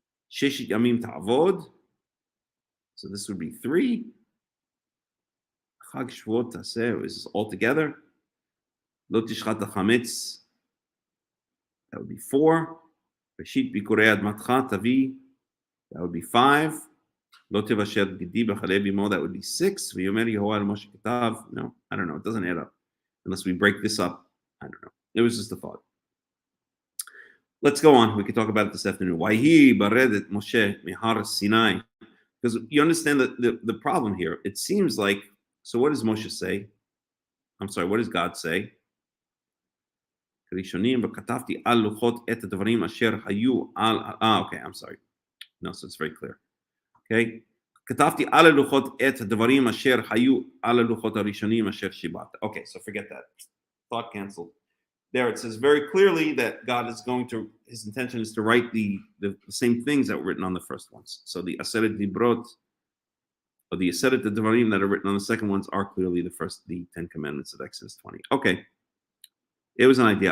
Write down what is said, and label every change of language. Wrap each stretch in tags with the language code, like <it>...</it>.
<he>Sheshit yamim ta'avod.</he> <en>So this would be three.</en> <he>Chag Shvuot Taseh</he> <en>is all together.</en> <he>Lo tishchat hachametz.</he> <en>That would be four.</en> <he>Reshit bikurei admatcha tavi.</he> <en>That would be five.</en> <he>לא תבשל גידי בחלב אמו,</he> <en>that would be 6.</en> <he>ויאמר יהוה אל משה כתב.</he> <en>No, I don't know, it doesn't add up. Unless we break this up, I don't know. It was just a thought. Let's go on. We can talk about it this afternoon.</en> <he>Waihi baredet Moshe mihar Sinai.</he> <en>Because you understand the problem here. It seems like, so what does Moshe say? I'm sorry, what does God say?</en> <he>ראשונים וכתבתי על לוחות את הדברים אשר היו על...</he> <en>okay, I'm sorry. No, so it's very clear. Okay?</en> <he>כתבתי על הלוחות את הדברים אשר היו על הלוחות הראשונים אשר שיברת.</he> <en>Okay, so forget that. Thought canceled. There it says very clearly that God is going to, his intention is to write the same things that were written on the first ones. So the Aseret Dibrot, or the Aseret Devarim that are written on the second ones are clearly the 10 Commandments of Exodus 20. Okay. It was an idea.</en>